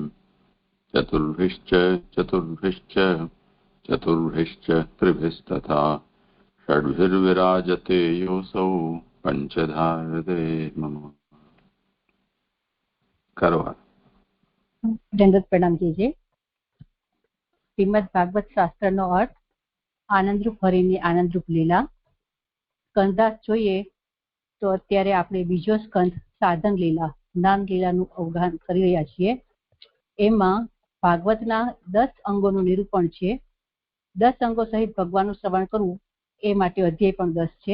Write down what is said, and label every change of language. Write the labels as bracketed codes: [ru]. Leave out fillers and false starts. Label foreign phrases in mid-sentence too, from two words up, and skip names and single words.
[sa] चतुर्भिश्च चतुर्भिश्च चतुर्भिश्च त्रिभिस्तथा षड्भिर्विराजते योऽसौ पंचधा हृदये मम। [gu] करवा [hi] दंडवत प्रणाम कीजिए। [gu] શ્રીમદ્ ભાગવત શાસ્ત્ર નો અર્થ આનંદરૂપ હરિની આનંદરૂપ લીલા। સ્કંદાસ જોઈએ તો અત્યારે આપણે બીજો સ્કંદ સાધન લીલા જ્ઞાન લીલાનું અવગાહન કરી રહ્યા છીએ। એમાં ભાગવતના 10 અંગોનું નિરૂપણ છે। 10 અંગો સહિત ભગવાનનું શ્રવણ કરવું એ માટે અધ્યાય પણ 10 છે।